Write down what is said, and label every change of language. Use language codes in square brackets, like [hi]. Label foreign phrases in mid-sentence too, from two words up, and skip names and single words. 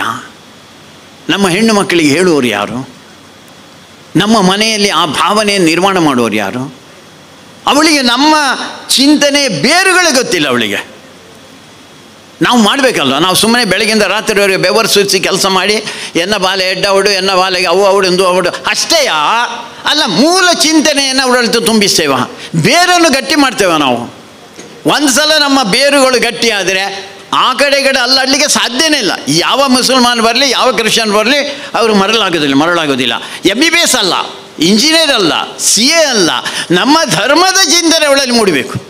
[kn] ನಮ್ಮ ಹೆಣ್ಣು ಮಕ್ಕಳಿಗೆ ಹೇಳುವವರು ಯಾರು? ನಮ್ಮ ಮನೆಯಲ್ಲಿ ಆ ಭಾವನೆಯನ್ನು ನಿರ್ಮಾಣ ಮಾಡುವವರು ಯಾರು? ಅವಳಿಗೆ ನಮ್ಮ ಚಿಂತನೆ ಬೇರುಗಳು ಗೊತ್ತಿಲ್ಲ ಅವಳಿಗೆ. ನಾವು ಮಾಡಬೇಕಲ್ವ? ನಾವು ಸುಮ್ಮನೆ ಬೆಳಗಿಂದ ರಾತ್ರಿವರೆಗೆ ಬೆವರು ಸುರಿಸಿ ಕೆಲಸ ಮಾಡಿ [tcy] ಎನ್ನ ಬಾಲೆ ಎಡ್ಡ ಅವಡು, ಎನ್ನ ಬಾಲೆಗೆ ಅವು ಅವಡು ಅವಡು [kn] ಅಷ್ಟೇಯಾ? ಅಲ್ಲ, ಮೂಲ ಚಿಂತನೆಯನ್ನು ಅವಳತ್ತು ತುಂಬಿಸ್ತೇವ, ಬೇರನ್ನು ಗಟ್ಟಿ ಮಾಡ್ತೇವೆ ನಾವು. ಒಂದು ಸಲ ನಮ್ಮ ಬೇರುಗಳು ಗಟ್ಟಿ ಆದರೆ ಆ ಕಡೆ ಅಲ್ಲಾಡಲಿಕ್ಕೆ ಸಾಧ್ಯನೇ ಇಲ್ಲ. ಯಾವ ಮುಸಲ್ಮಾನ್ ಬರಲಿ, ಯಾವ ಕ್ರಿಶ್ಚಿಯನ್ ಬರಲಿ, ಅವರು ಮರಳಾಗೋದಿಲ್ಲ. MBBS ಅಲ್ಲ, ಇಂಜಿನಿಯರ್ ಅಲ್ಲ, CA ಅಲ್ಲ, ನಮ್ಮ ಧರ್ಮದ ಚಿಂತನೆ ಅವಳಲ್ಲಿ ಮೂಡಬೇಕು.